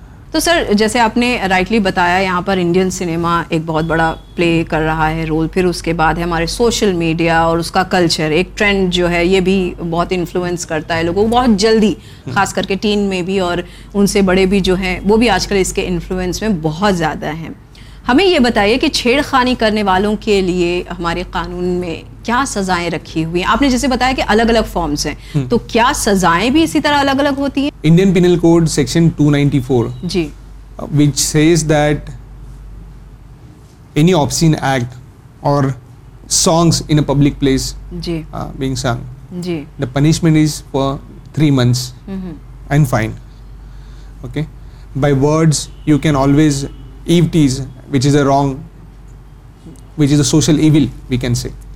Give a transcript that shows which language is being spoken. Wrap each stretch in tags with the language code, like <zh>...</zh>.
<ur>تو سر جیسے آپ نے رائٹلی بتایا یہاں پر انڈین سنیما ایک بہت بڑا پلے کر رہا ہے رول پھر اس کے بعد ہے ہمارے سوشل میڈیا اور اس کا کلچر ایک ٹرینڈ جو ہے یہ بھی بہت انفلوئنس کرتا ہے لوگوں کو بہت جلدی خاص کر کے ٹین میں بھی اور ان سے بڑے بھی جو ہیں وہ بھی آج کل اس کے انفلوئنس میں بہت زیادہ ہیں ہمیں یہ بتائیے کہ چھیڑ خانی کرنے والوں کے لیے ہمارے قانون میں کیا سزائیں رکھی ہوئی ہیں آپ نے جیسے بتایا کہ الگ الگ فارمز ہیں تو کیا سزائیں بھی اسی طرح الگ الگ ہوتی ہیں</ur> <en>Indian penal code section 294</en> <ur>جی</ur> <en>which says that any obscene act اور songs in a public place</en> <ur>جی</ur> <en>being sung</en> <ur>جی</ur> <en>the punishment is for 3 months and fine okay by words you can always eve tease which is a wrong which is a social evil we can say</en>